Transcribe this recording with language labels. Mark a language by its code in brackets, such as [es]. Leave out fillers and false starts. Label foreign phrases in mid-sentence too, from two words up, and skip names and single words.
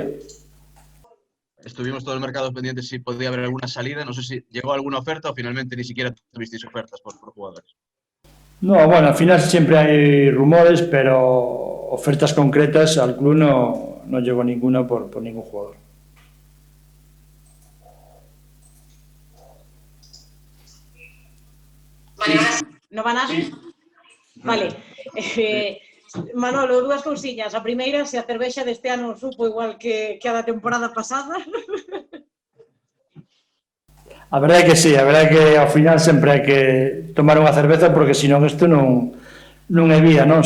[es] Estuvimos todo el mercado pendiente si podía haber alguna salida, no sé si llegó alguna oferta o finalmente ni siquiera tuvisteis ofertas por jugadores. No, bueno, al final siempre hay rumores, pero ofertas concretas al club no llegó ninguna por ningún jugador. No van a? [gl] Vale. Manolo, dúas cousiñas. A primeira, se a cervexa deste ano supo igual que a da temporada pasada. A verdade é que sí, a verdade é que ao final sempre hai que tomar unha cerveza porque senón isto non é vida, non?